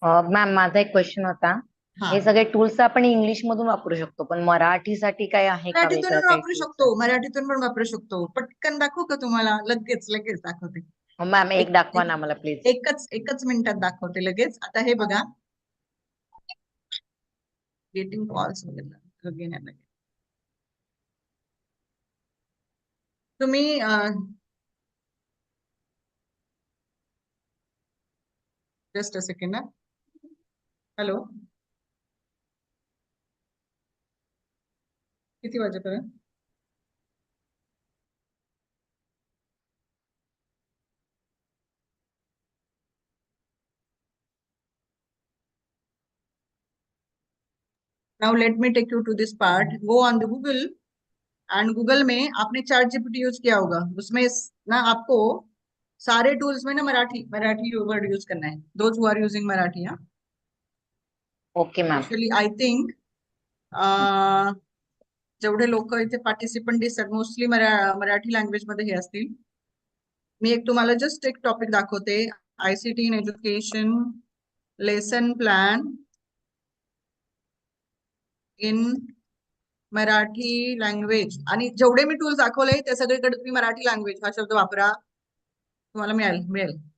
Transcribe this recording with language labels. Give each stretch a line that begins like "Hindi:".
Marathi: Ma'am माझा एक question होता. हा. हे सगळे टूल्स आपण इंग्लिश मधून वापरू शकतो, पण मराठीसाठी काय आहे का मराठीतून वेगळं पण काही वापरू
English: tools?
Marathi: शकतो. मराठीतून पण वापरू शकतो. पटकन दाखवू का तुम्हाला? लगेच दाखवते. मॅम एक दाखवा ना मला प्लीज. एकच मिनिटात दाखवते लगेच. आता हे बघा.
English: getting calls
Marathi: वगैरे
English: again and again.
Marathi: तुम्ही जस्ट अ सेकंड. हॅलो, किती वाजेपर्यंत?
English: Now let me take you to this part. Go on the Google and
Hindi: Google में आपने चैट जीपीटी यूज किया होगा, उसमें ना आपको सारे टूल्स में ना मराठी वर्ड यूज करना है.
English: Those who are using Marathi, हाँ.
Marathi: Okay ma'am.
English: Actually, I think
Marathi: जेवढे लोक इथे पार्टिसिपंट दिसतात मोस्टली मराठी लँग्वेज मध्ये हे असतील. मी एक तुम्हाला जस्ट एक टॉपिक दाखवते. ICT in education lesson plan in Marathi language. आणि जेवढे मी टूल्स दाखवले ते सगळीकडे तुम्ही मराठी लँग्वेज हा शब्द वापरा, तुम्हाला मिळेल.